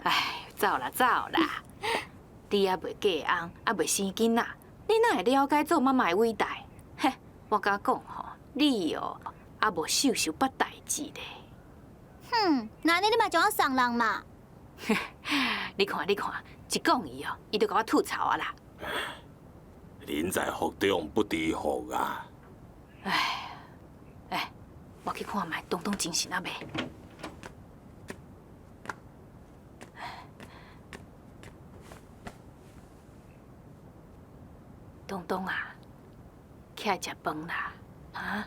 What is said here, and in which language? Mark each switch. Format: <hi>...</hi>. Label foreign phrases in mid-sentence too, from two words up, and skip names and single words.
<nan>哎，走啦走啦，你还袂嫁翁，还袂生囡仔，你哪会了解做妈妈诶伟大？嘿，我甲讲吼，你哦，还无受捌代志咧。哼，那你嘛将我送人嘛？你看，一讲伊哦，伊就甲我吐槽啊啦。人在福中不知福啊！哎，我去看卖东东精神啊未？东东啊，起来食饭啦！啊？</nan>